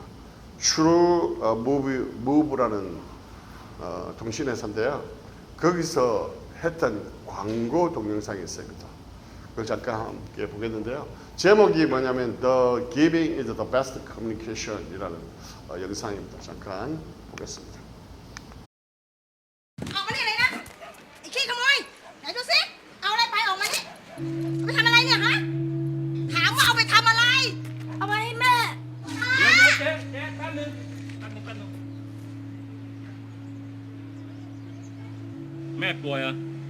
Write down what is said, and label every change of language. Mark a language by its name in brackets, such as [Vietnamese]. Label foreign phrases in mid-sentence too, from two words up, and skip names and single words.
[Korean] True Move라는 통신 회사인데요. 거기서 했던 광고 동영상이 있습니다. 그걸 잠깐 함께 보겠는데요. 제목이 뭐냐면 [English] The Giving is the Best Communication [Korean] 이라는 영상입니다. 잠깐 보겠습니다. [Thai] ออกมานี่เลยนะไอ้ขี้ขโมยไหนดูสิเอาอะไรไปออกมานี่เอาไปทำอะไรเนี่ยฮะถามว่าเอาไปทำอะไรเอาไปให้แม่ เดี๋ยวเจ๊แป๊บนึงแม่ป่วยเหรอ